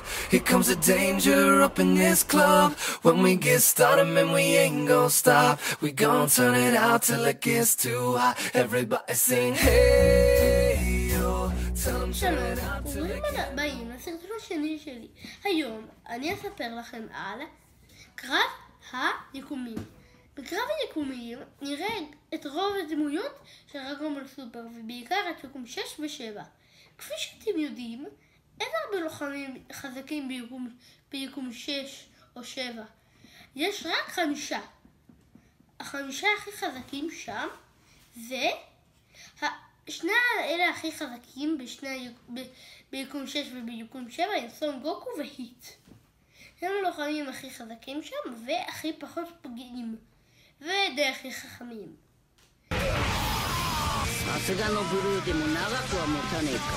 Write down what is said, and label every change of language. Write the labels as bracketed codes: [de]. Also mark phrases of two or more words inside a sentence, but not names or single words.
[en] Here comes the danger up in this club. When we get started, man, we ain't gon' stop. We gon' turn it out till it gets too hot. Everybody sing, hey, yo. Tell them turn it out till it gets... [he] שלום, באים לסרטון השני שלי. היום אני אספר לכם על קרב היקומים. בקרב היקומים נראה את רוב הדמויות של דרגון בול סופר, ובעיקר את יקום 6 ו-7. כפי שאתם יודעים, אין הרבה לוחמים חזקים ביקום 6 או 7. יש רק 5. החמישה הכי חזקים שם זה שני האלה הכי חזקים ביקום 6 וביקום 7 הם סון גוקו והיט. הם הלוחמים הכי חזקים שם והכי פחות פגיעים ודי הכי חכמים. [ja] さすがのブルーでも長くは持たねえか。